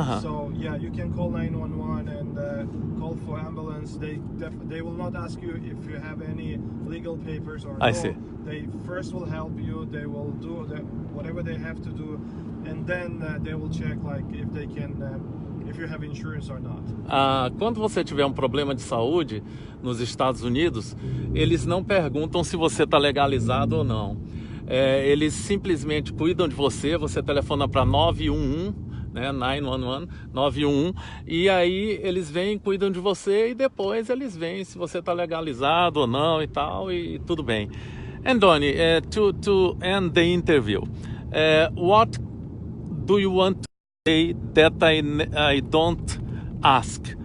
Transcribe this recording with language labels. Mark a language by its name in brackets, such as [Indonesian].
[English] So yeah, you can call 911 and call for ambulance. They will not ask you if you have any legal papers or no. I see. They first will help you. They will do whatever they have to do, and then they will check if they can. If you have insurance or not. [Portuguese] Quando você tiver um problema de saúde nos Estados Unidos, eles não perguntam se você está legalizado ou não. Eles simplesmente cuidam de você. Você telefona para 911, né, 911, 911, e aí eles vêm, cuidam de você e depois eles veem se você está legalizado ou não e tal, e tudo bem. [English] And Doni, to end the interview, what do you want to say that I don't ask?